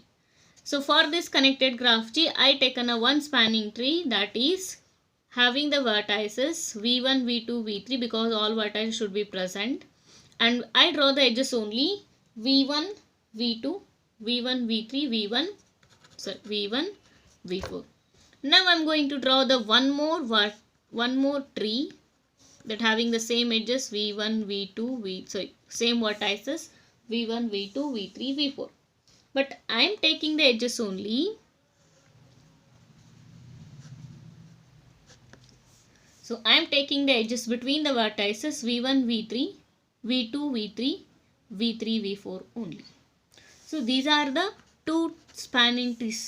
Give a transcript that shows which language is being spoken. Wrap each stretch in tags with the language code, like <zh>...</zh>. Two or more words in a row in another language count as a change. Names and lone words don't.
<en>So for this connected graph G, I taken a one spanning tree that is having the vertices v1, v2, v3 because all vertices should be present. And I draw the edges only v1, v2, v1, v3, v1, v4. Now I am going to draw the one more tree that having the same edges v1, v2, same vertices v1, v2, v3, v4. But I am taking the edges only. So I am taking the edges between the vertices v1, v3, v2, v3, v3, v4 only. So these are the two spanning trees.</en>